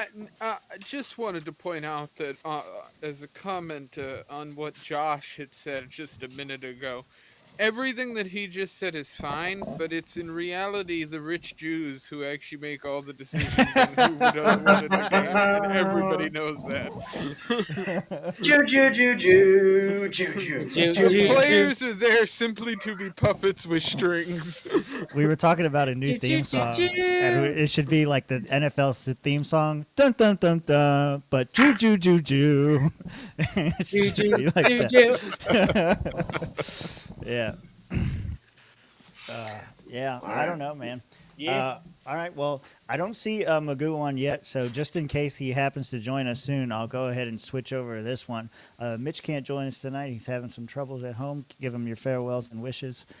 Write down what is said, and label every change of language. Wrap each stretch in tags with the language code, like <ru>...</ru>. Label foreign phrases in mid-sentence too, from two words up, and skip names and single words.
<en>I just wanted to point out that as a comment on what Josh had said just a minute ago, everything that he just said is fine, but it's in reality the rich Jews who actually make all the decisions on who does what in the game, and everybody knows that. The players are there simply to be puppets with strings. We were talking about a new theme song, and it should be like the NFL theme song, dun dun dun dun, but Jew Jew Jew Jew. Jew Jew Jew. Yeah. Yeah, I don't know, man. Yeah. All right. Well, I don't see Magoo on yet, so just in case he happens to join us soon, I'll go ahead and switch over to this one. Mitch can't join us tonight. He's having some troubles at home. Give him your farewells and wishes.</en>